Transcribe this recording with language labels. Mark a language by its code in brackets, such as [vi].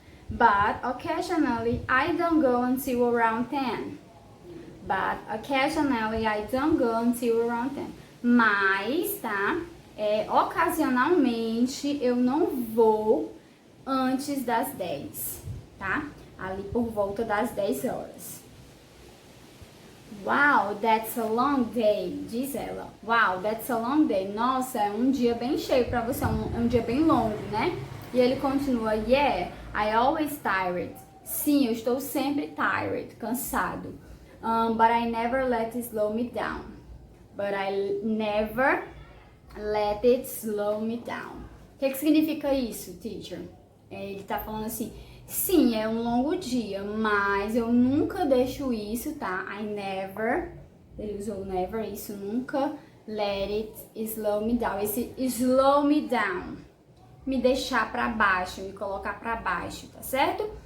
[en] But occasionally I don't go until around 10. But occasionally I don't go until around 10. [pt] Mas, tá? Ocasionalmente eu não vou antes das 10, tá? Ali por volta das 10 horas. [en] Wow, that's a long day, [pt] diz ela. [en] Wow, that's a long day. [pt] Nossa, é um dia bem cheio pra você, é um dia bem longo, né? E ele continua, [en] yeah, I always tired. [pt] Sim, eu estou sempre tired, cansado. [en] But I never let it slow me down. But I never let it slow me down. [pt] O que significa isso, teacher? Ele tá falando assim, sim, é um longo dia, mas eu nunca deixo isso, tá? [en] I never, [pt] ele usou [en] never, [pt] isso nunca, [en] let it slow me down. Esse slow me down [pt] me deixar para baixo, me colocar para baixo, tá certo?